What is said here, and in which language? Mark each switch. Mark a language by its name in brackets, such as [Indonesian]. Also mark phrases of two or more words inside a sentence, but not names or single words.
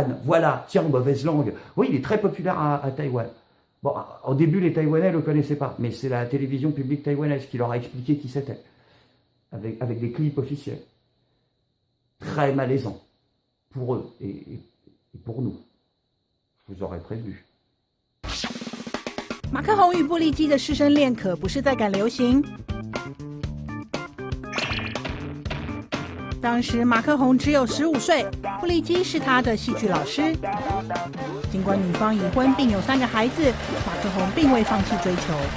[French] Voilà, tiens, mauvaise langue. Oui, il est très populaire à Taïwan. Bon, au début, les Taïwanais le connaissaient pas, mais c'est la télévision publique taïwanaise qui leur a expliqué qui c'était, avec des clips officiels. Très malaisant, pour eux et pour nous. Je vous aurais prévenu. [Chinese] 马克宏与布利基的师生恋可不是在赶流行。当时马克宏只有15岁，布利基是他的戏剧老师。尽管女方已婚并有3个孩子，马克宏并未放弃追求。